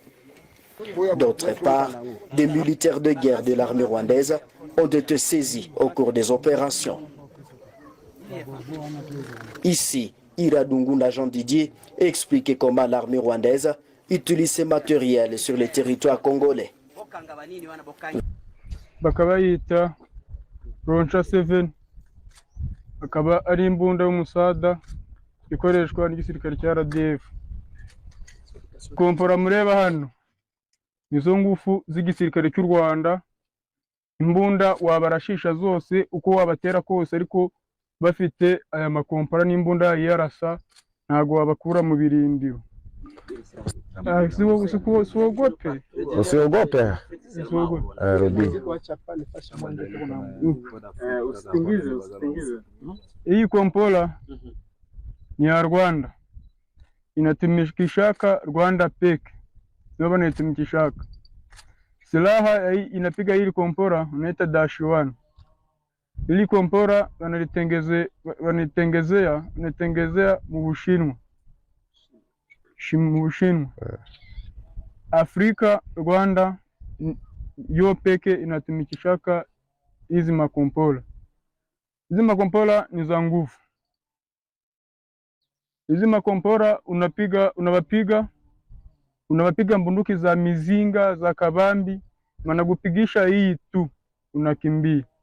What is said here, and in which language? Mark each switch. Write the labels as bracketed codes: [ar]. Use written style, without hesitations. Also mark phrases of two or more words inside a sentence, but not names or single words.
[fr] D'autre part, des militaires de guerre de l'armée rwandaise ont été saisis au cours des opérations. Ici, Iradungu, l'agent Didier, explique comment l'armée rwandaise utilise ces matériels sur le territoire congolais. [rw] bakaba yita Roncha 7 akaba ari imbunda y'umusada ikoreshwa n'igisirikare cya RDF. Kompora mureba hano nizo ngufu z'igisirikare cy'u Rwanda, imbunda wabarashisha zose uko wabatera kose, ariko bafite aya makompora n'imbunda yarasa ntago wabakura mu birindiro. [sw] Usiogope. Rubi. Hii kompola ni ya Rwanda, inatumikishaka Rwanda peke, ndio wanatumikishaka. Silaha inapiga hili kompora unaita -1. Hili kompora wanatengezea mu Bushinwa. Afrika, Rwanda yo peke inatumikishaka hizi makompola. Hizi makompola ni za nguvu. Hizi makompora unawapiga mbunduki za mizinga za kabambi, wanakupigisha hii tu unakimbia.